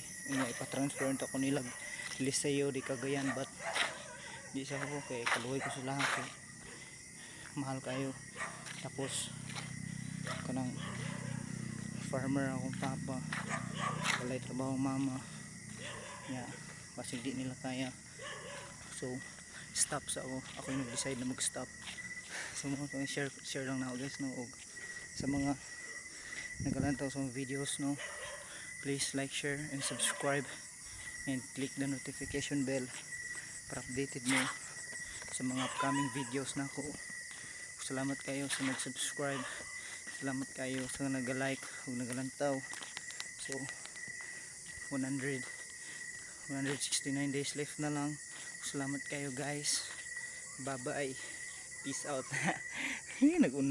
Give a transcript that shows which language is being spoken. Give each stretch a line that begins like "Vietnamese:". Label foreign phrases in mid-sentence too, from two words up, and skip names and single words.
Cebuano: nga ipa-transfer ako nilag Liceo di Cagayan but di sa ako kay kaluoy ko sila kay mahal kayo tapos kanang farmer akong papa walay trabaho mama basig di nila kaya so stop sa ako yung nag-decide na mag-stop so mga share lang na ako guys no og sa mga nagalantaw sa mga videos no
English: please like, share and subscribe and click the notification bell
Cebuano: para updated mo sa mga
English: upcoming videos
Cebuano: na ako. Salamat kayo sa nag-subscribe, salamat kayo sa nag-like ug nagalantaw. So 169 days left na lang. Salamat kayo guys.
English: Bye bye. Peace out.
Cebuano: Nag-una.